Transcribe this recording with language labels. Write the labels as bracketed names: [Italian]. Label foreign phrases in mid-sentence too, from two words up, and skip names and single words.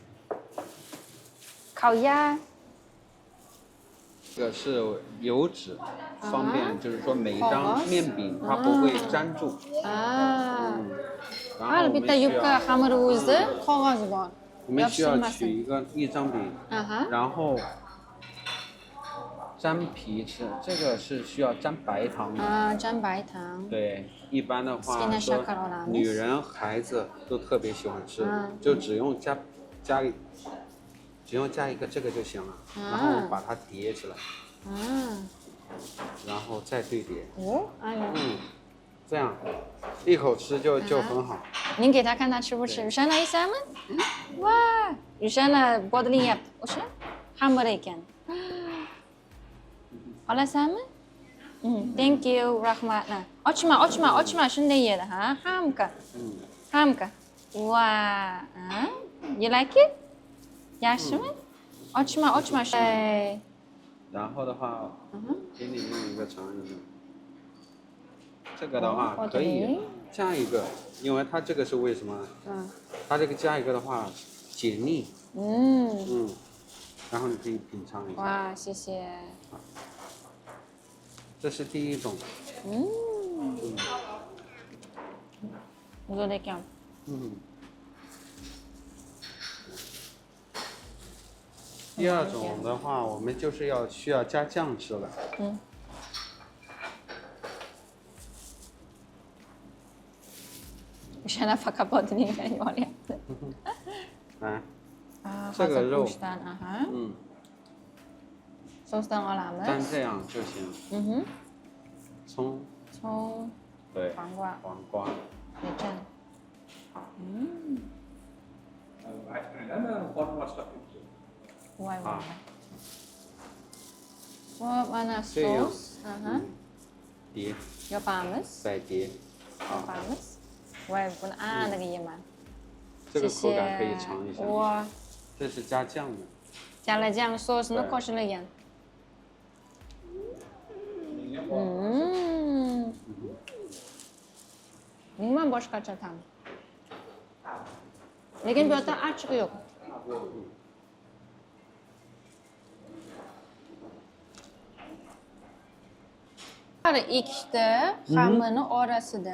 [Chinese] 烤鸭。这个是油脂，方便就是说每一张面饼它不会粘住。然后我们 [Uzbek] bitta yubka xamiri o'zi qog'ozi bor. [Chinese] 我们需要取一张饼，然后粘皮吃，这个是需要沾白糖的。沾白糖。对，一般的话说女人孩子都特别喜欢吃，就只用加一个这个就行了，然后把它叠起来，然后再对叠。这样一口吃就很好。您给他看他吃不吃？ [Uzbek] Yushana yeysanmi? Va, Yushana bodlinyapti. O'sha xamir ekan. Olasanmi? [English] Thank you, [Uzbek] rahmat. Ochma, shunday yedi, ha? Hamka. [English] Wow. You like it? [Uzbek] Yaxshimi? ochma, ochma. [Chinese] 哎，然后的话，给你弄一个尝一下。这个的话可以加一个，因为它这个是为什么？它这个加一个的话解腻。然后你可以品尝一下。哇，谢谢。这是第一种。我做得干。第二种的话，我们就是需要加酱汁了。 [Uzbek] O'shani faqat botiningdan yolyapti. [Chinese] 来，这个肉， [Uzbek] Sosdan olamiz. [Chinese] 蘸这样就行。葱，葱，对，黄瓜，黄瓜。也蘸。 [Uzbek] Voy, voy. Hop, mana sos. [Chinese] 碟， [Uzbek] Yopamiz. [Chinese] 再碟。 [Uzbek] Yopamiz. Voy, buni aniq yeyman. [Chinese] 这个口感可以尝一下。哇，这是加酱的。加了酱 [Uzbek] ，sosni qo'shilgan. Umuman boshqacha ta'm. Lekin bu yerda achchiq yo'q. Har ikkita xamirni orasida